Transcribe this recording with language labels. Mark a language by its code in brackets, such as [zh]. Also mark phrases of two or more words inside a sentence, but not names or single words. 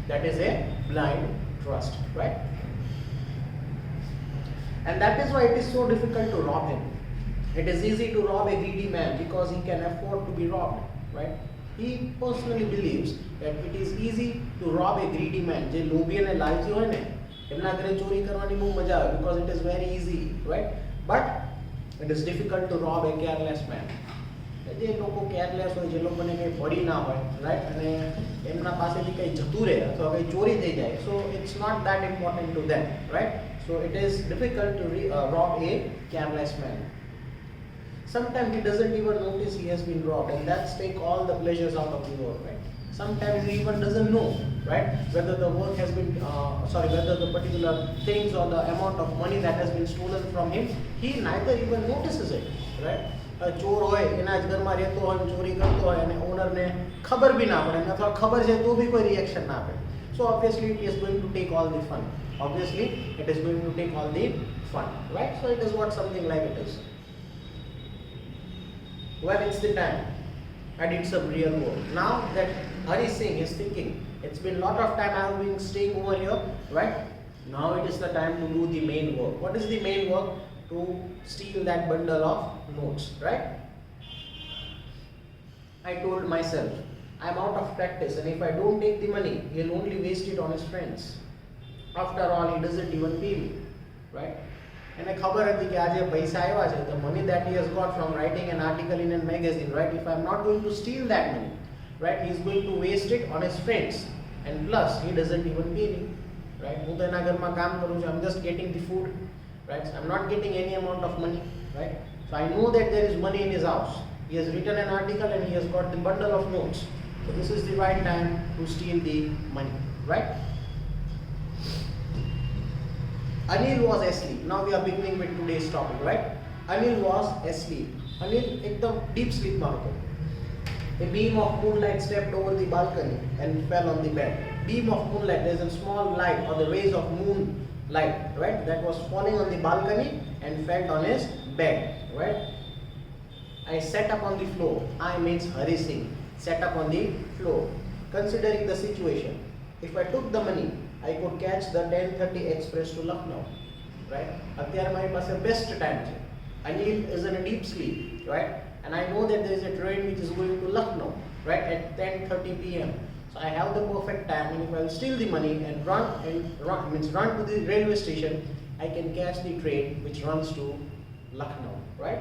[en] Right? And that is why it is so difficult to rob him. It is easy to rob a greedy man because he can afford to be robbed, right? He personally believes that it is easy to rob a greedy man. [gu] જે લોભી and laલચી હોય ને એમના ઘરે ચોરી કરવાની બહુ મજા આવે [en] because it is very easy, right? But it is difficult to rob a careless man. [gu] જે લોકો કેરલેસ હોય, જે લોકોને કંઈ પડી ના હોય, રાઈટ, અને એમના પાસેથી કંઈ જતું રહે અથવા કંઈ ચોરી થઈ જાય, [en] so it's not that important to them, right? So it is difficult to rob a careless man. Sometimes he doesn't even notice he has been robbed, and that's take all the pleasures out of the work, right? Sometimes he even doesn't know, right, whether the work has been, whether the particular things or the amount of money that has been stolen from him, he neither even notices it, right? [gu] ચોર હોય એના જ ઘરમાં રહેતો હોય, ચોરી કરતો હોય અને ઓનરને ખબર બી ના પડે અથવા ખબર છે તો બી કોઈ રિએક્શન ના આપે. [en] So obviously it is going to take all the fun. Right? So it is what something like it is. Well, it's the time. I did some real work. Now that Hari Singh is thinking, it's been a lot of time I have been staying over here, right? Now it is the time to do the main work. What is the main work? To steal that bundle of notes, right? I told myself, I'm out of practice, and if I don't take the money, he'll only waste it on his friends. After all, he doesn't even pay me, right? And I [gu] ખબર હતી કે આજે પૈસા આવ્યા છે, [en] the money that he has got from writing an article in a magazine, right? If I'm not going to steal that money, right, he's going to waste it on his friends, and plus he doesn't even pay me, right? [gu] હું તો એના ઘરમાં કામ કરું છું, [en] I'm just getting the food, right? So I'm not getting any amount of money, right? So I know that there is money in his house. He has written an article and he has got the bundle of notes. So this is the right time to steal the money, right? Anil was asleep. Now we are beginning with today's topic, right? Anil was asleep. Anil ekdam deep sleep [gu] માં હતો. [en] A beam of moonlight stepped over the balcony and fell on the bed. Beam of moonlight, there is a small light or the rays of moonlight, right? That was falling on the balcony and fell on his bed, right? I sat up on the floor. I means Hari Singh sat up on the floor, considering the situation. If I took the money, I could catch the 10:30 express to Lucknow, right? [gu] અત્યારે મારી પાસે [en] best time [gu] છે. [en] Anil is in a deep sleep, right? and I know that there is a train which is going to Lucknow, right, at 10:30 p.m. So I have the perfect time, and if I'll steal the money and run to the railway station, I can catch the train which runs to Lucknow, right?